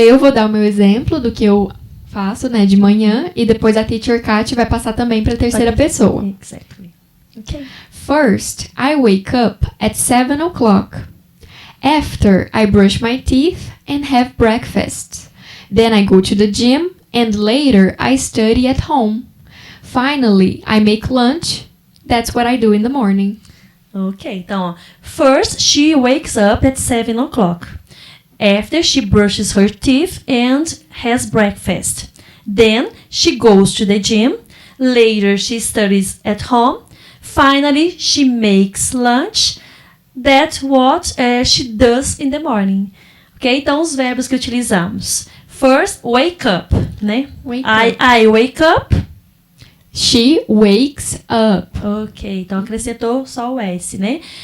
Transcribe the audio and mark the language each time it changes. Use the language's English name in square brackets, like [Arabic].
[Portuguese] eu vou dar o meu exemplo do que eu faço, né, de manhã, e depois a Teacher Kat vai passar também para a terceira pessoa. [English] Exactly. Okay. First, I wake up at 7 o'clock. After, I brush my teeth and have breakfast. Then I go to the gym and later I study at home. Finally, I make lunch. That's what I do in the morning. Ok, então, first she wakes up at 7 o'clock. After, she brushes her teeth and has breakfast. Then, she goes to the gym. Later, she studies at home. finally, she makes lunch. That's what she does in the morning. Ok? [Portuguese] Então, os verbos que utilizamos. [English] First, wake up, né? I wake up. She wakes up. [Portuguese] Ok, então acrescentou só o S, né?